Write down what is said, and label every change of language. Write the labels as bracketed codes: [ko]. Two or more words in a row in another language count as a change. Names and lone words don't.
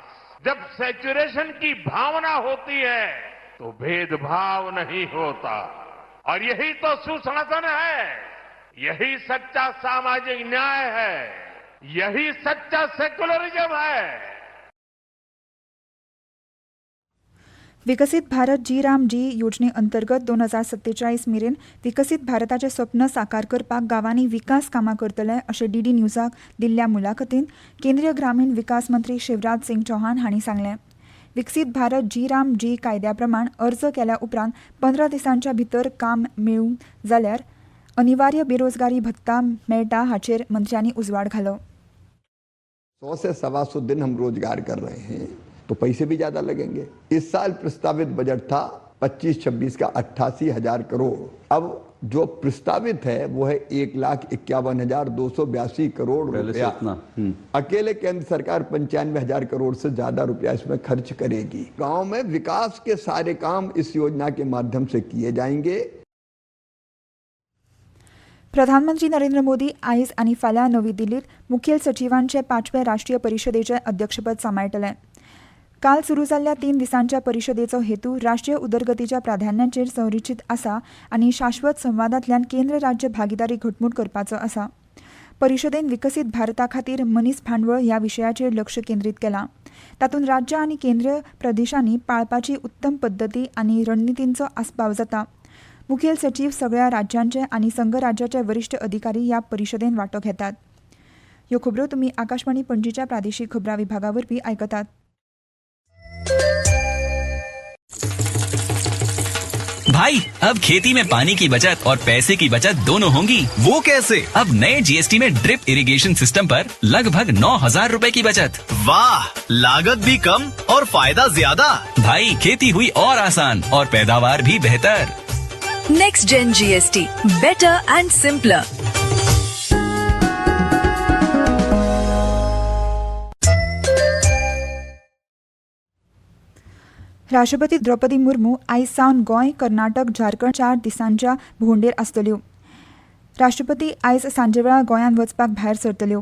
[hi] जब सैचुरेशन की भावना होती है तो भेदभाव नहीं होता, और यही तो सुशासन है, यही सच्चा सामाजिक न्याय है, यही सच्चा सेक्युलरिज्म है. [kok] विकसित भारत जी योजने अंतर्गत 2047 मेरेन विकसित भारताचें स्वप्न साकार करपाक गांवांनी विकास कामां करतले अशें DD न्यूजाक दिल्ल्या मुलाखतींत केंद्रीय ग्रामीण विकास मंत्री शिवराज सिंग चौहान हांणी सांगलें. विकसित भारत जी कायद्या प्रमाण अर्ज केल्या उपरांत 15 दिसांच्या भितर काम मेळूं जाल्यार अनिवार्य बेरोजगारी भत्ता मेळटा हाचेर मंत्र्यांनी उजवाड घालो. [hi] 100 से 125 दिन हम रोजगार कर रहे हैं तो पैसे भी ज्यादा लगेंगे. इस साल प्रस्तावित बजट था 25-26 का 88,000 करोड़. अब जो प्रस्तावित है वो है 1,51,282 करोड़ रुपया. अकेले केंद्र सरकार 95,000 करोड़ से ज्यादा रुपया इसमें खर्च करेगी. गांव में विकास के सारे काम इस योजना के माध्यम से किए जाएंगे. [kok] प्रधानमंत्री नरेंद्र मोदी आयज आनी फाल्यां नवी दिल्लीत मुखेल सचिवांचे 5वे राष्ट्रीय परिशदेचें अध्यक्षपद सांबाळटले. काल सुरू जाल्ल्या 3 दिसांच्या परिशदेचो हेतू राष्ट्रीय उदरगतीच्या प्राधान्यांचेर संरचीत आसा आनी शाश्वत संवादांतल्यान केंद्र राज्य भागीदारी घटमूट करपाचो आसा. परिशदेन विकसीत भारता खातीर मनीस भांडवळ ह्या विशयाचेर लक्ष केंद्रीत केलां. तातूंत राज्य आनी केंद्र प्रदेशांनी पाळपाची उत्तम पद्दती आनी रणनितींचो आस्पाव जाता. मुखेल सचिव सगळ्या राज्यांचे आनी संघ राज्याचे वरिष्ठ अधिकारी ह्या परिशदेन वांटो घेतात. ह्यो खबरो तुमी आकाशवाणी पणजीच्या प्रादेशीक खबरां विभागावरवीं आयकतात. [hi] भाई, अब खेती में पानी की बचत और पैसे की बचत दोनों होंगी. वो कैसे? अब नए GST में [en] drip irrigation system [hi] पर लगभग 9,000 रुपए की बचत. वाह, लागत भी कम और फायदा ज्यादा. भाई, खेती हुई और आसान और पैदावार भी बेहतर. [en] Next Gen GST. Better and simpler. [kok] राष्ट्रपती द्रौपदी मुर्मू आयज सावन गोंय, कर्नाटक, झारखंड 4 दिसांच्या भोंवडेर आसतल्यो. राष्ट्रपती आयज सांजेवेळा गोंयांत वचपाक भायर सरतल्यो.